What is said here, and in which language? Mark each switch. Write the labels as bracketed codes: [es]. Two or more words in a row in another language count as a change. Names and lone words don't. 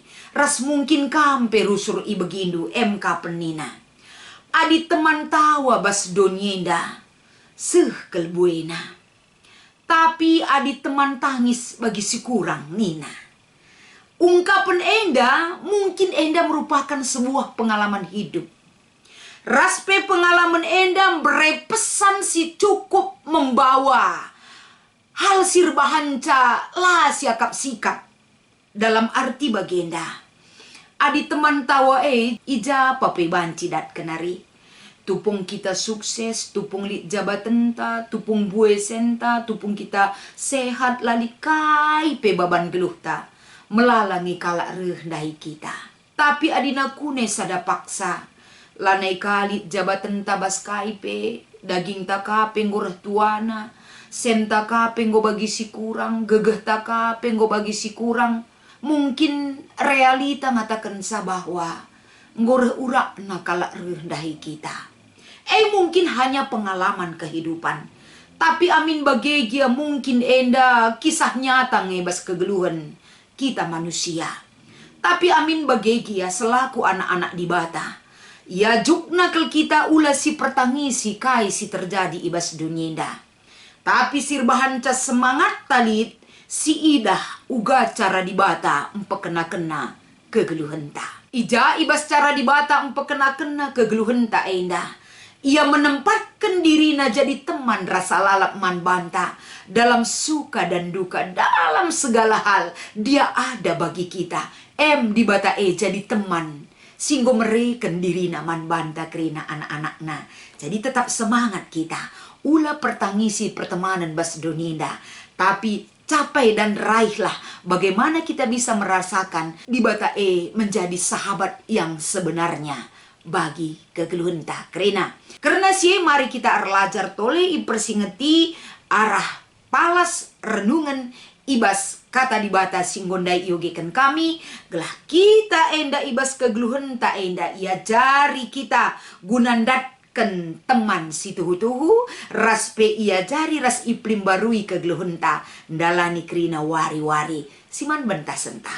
[btx] Ras mungkin kampe rusur ibegindu MK penina. Adi teman tawa bas donyenda. Seh kelbuena. Tapi adi teman tangis bagi si kurang nina. [id] Ungkapan enda mungkin enda merupakan sebuah pengalaman hidup. Raspe pengalaman enda berepesan si cukup membawa hal sirbahanca lah siakap sikap. Dalam arti bagenda. [btx] Adi teman tawa ija pape banci dat kenari. Tupung kita sukses, tupung li jabatan ta, tupung bue senta, tupung kita sehat lalikai pe baban geluh ta. Melalangi kalak rendahi kita. Tapi adina kune sada paksa. Lanai kali jabatan tabas kaipe, daging taka penggoreh tuana, senta ka penggo bagi si kurang, gegeh taka penggo bagi si kurang. Mungkin realita ngatakan sa bahwa ngoreh urak na kalak rendahi kita. [id] Mungkin hanya pengalaman kehidupan. [btx] Tapi amin bagegia mungkin enda kisah nyata ngebas kegeluhan kita manusia. Tapi amin bagegia selaku anak-anak di bata. Ya jukna kel kita ulah si pertangisi kai si terjadi ibas dunyenda. Tapi sirbahan cas semangat talit si idah uga cara di bata empekena-kena kegeluhan ta. Ija ibas cara di bata empekena-kena kegeluhan ta enda. Ia menempatkan dirinya jadi teman rasa lalap man banta. [id] Dalam suka dan duka, dalam segala hal, dia ada bagi kita. [btx] Di bata jadi teman. Singgo mereken dirina man banta kerina anak-anakna. Jadi tetap semangat kita. Ulah pertangisi pertemanan bas doninda. [id] Tapi capai dan raihlah bagaimana kita bisa merasakan di bata menjadi sahabat yang sebenarnya bagi [btx] kegeluhan ta kerena. Karena sih mari kita erlajar tole ipersingeti arah palas renungan ibas kata di bata singgondai iogekan kami. Gelah kita enda ibas kegeluhan ta enda ia jari kita gunandat ken teman si tuhu-tuhu ras pe ia jari ras iplim barui kegeluhenta dalani kerina wari-wari siman bentah sentah.